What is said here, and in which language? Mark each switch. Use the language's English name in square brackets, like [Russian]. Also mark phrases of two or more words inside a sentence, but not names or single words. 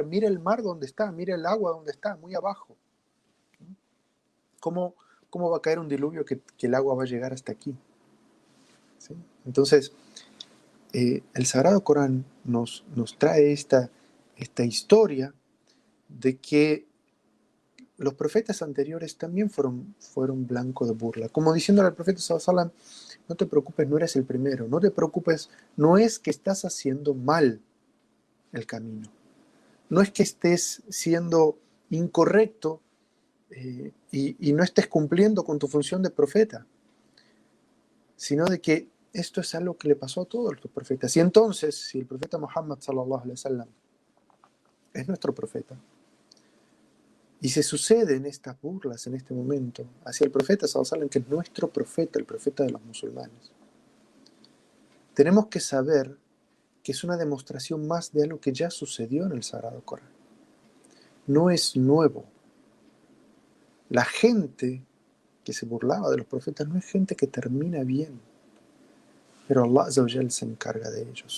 [Spanish] Mira el mar donde está, mira el agua donde está, muy abajo. ¿Cómo, cómo va a caer un diluvio que el agua va a llegar hasta aquí? ¿Sí? Entonces, el Sagrado Corán nos trae esta historia de que los profetas anteriores también fueron blanco de burla. Como diciéndole al profeta [Arabic] صلى الله عليه وسلم, [Spanish] no te preocupes, no eres el primero, no te preocupes, no es que estás haciendo mal el camino, no es que estés siendo incorrecto y no estés cumpliendo con tu función de profeta, sino de que esto es algo que le pasó a todos los profetas. Y entonces, si el profeta Muhammad [Arabic] صلى الله عليه وسلم [Spanish] es nuestro profeta, y se suceden estas burlas en este momento hacia el profeta [Arabic] صلى الله عليه وسلم, [Spanish] que es nuestro profeta, el profeta de los musulmanes, tenemos que saber que es una demostración más de algo que ya sucedió en el Sagrado Corán. No es nuevo. La gente que se burlaba de los profetas no es gente que termina bien, pero Allah [Arabic] عز وجل [Spanish] se encarga de ellos.